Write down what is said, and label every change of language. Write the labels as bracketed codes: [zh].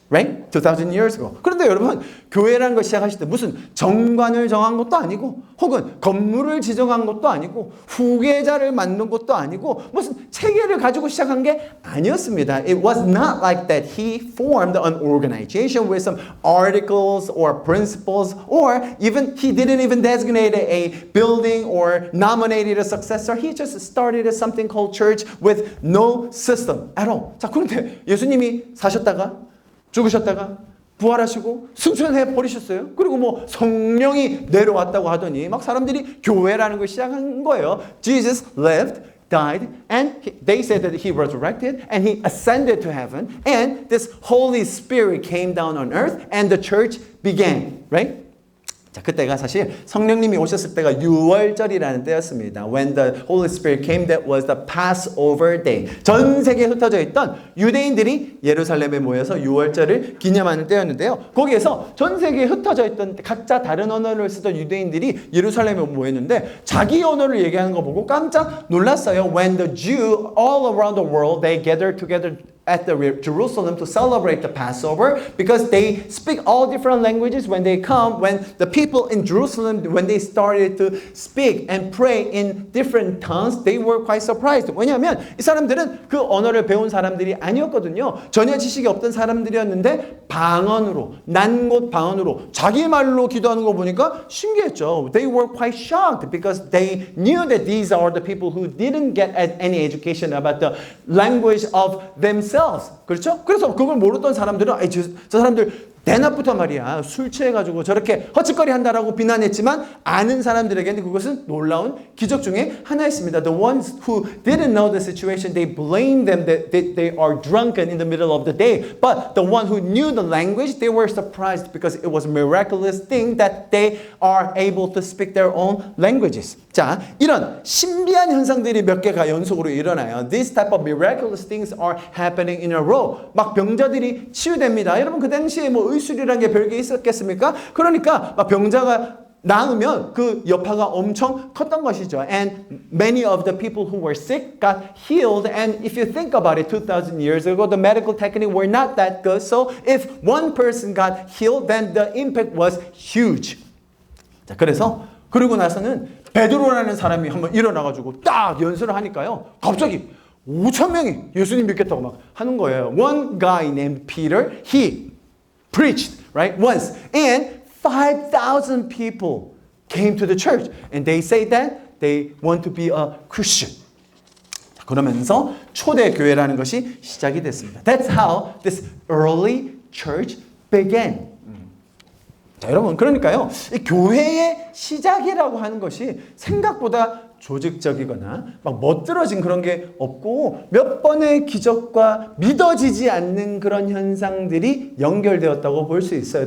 [en] Right? 2000 years ago. [ko] 그런데 여러분, 교회라는 걸 시작하실 때 무슨 정관을 정한 것도 아니고 혹은 건물을 지정한 것도 아니고 후계자를 만든 것도 아니고 무슨 체계를 가지고 시작한 게 아니었습니다. [en] It was not like that he formed an organization with some articles or principles or even he didn't even designate a building or nominated a successor. He just started something called church with no system at all. [ko] 자, 그런데 예수님이 사셨다가 죽으셨다가 부활하시고 승천해 버리셨어요. 그리고 뭐 성령이 내려왔다고 하더니 막 사람들이 교회라는 걸 시작한 거예요. [en] Jesus lived, died, and they said that he resurrected and he ascended to heaven and this Holy Spirit came down on earth and the church began, right? [ko] 자, 그때가 사실 성령님이 오셨을 때가 6월절이라는 때였습니다. [en] When the Holy Spirit came, that was the Passover day. [ko] 전 세계에 흩어져 있던 유대인들이 예루살렘에 모여서 6월절을 기념하는 때였는데요. 거기에서 전 세계에 흩어져 있던 각자 다른 언어를 쓰던 유대인들이 예루살렘에 모였는데 자기 언어를 얘기하는 거 보고 깜짝 놀랐어요. [en] When the Jew all around the world, they gathered together at the Jerusalem to celebrate the Passover because they speak all different languages when they come. When the people in Jerusalem, when they started to speak and pray in different tongues, they were quite surprised. [ko] 왜냐하면 이 사람들은 그 언어를 배운 사람들이 아니었거든요. 전혀 지식이 없던 사람들이었는데 방언으로, 난곳 방언으로 자기 말로 기도하는 거 보니까 신기했죠. [en] They were quite shocked because they knew that these are the people who didn't get any education about the language of themselves. [ko] 그렇죠? 그래서 그걸 모르던 사람들은 저 사람들 대낮부터 말이야 술 취해가지고 저렇게 헛짓거리 한다라고 비난했지만 아는 사람들에게는 그것은 놀라운 기적 중에 하나였습니다. [en] The ones who didn't know the situation, they blamed them that they are drunken in the middle of the day. But the one who knew the language, they were surprised because it was a miraculous thing that they are able to speak their own languages. [ko] 자, 이런 신비한 현상들이 몇 개가 연속으로 일어나요. [en] These type of miraculous things are happening in a row. [ko] 막 병자들이 치유됩니다. 여러분 그 당시에 뭐 의술이라는 게 별게 있었겠습니까? 그러니까 막 병자가 나으면 그 여파가 엄청 컸던 것이죠. [en] And many of the people who were sick got healed. And if you think about it, 2,000 years ago, the medical technique were not that good. So if one person got healed, then the impact was huge. [ko] 자, 그러고 나서는 베드로라는 사람이 한번 일어나가지고 딱 연설을 하니까요. 갑자기 5,000명이 예수님 믿겠다고 막 하는 거예요. [en] One guy named Peter, he preached, right, once. And 5,000 people came to the church. And they say that they want to be a Christian. [ko] 그러면서 초대교회라는 것이 시작이 됐습니다. [en] That's how this early church began. [ko] 자, 여러분, 그러니까요, 이 교회의 시작이라고 하는 것이 생각보다 조직적이거나 막 멋들어진 그런 게 없고 몇 번의 기적과 믿어지지 않는 그런 현상들이 연결되었다고 볼 수 있어요.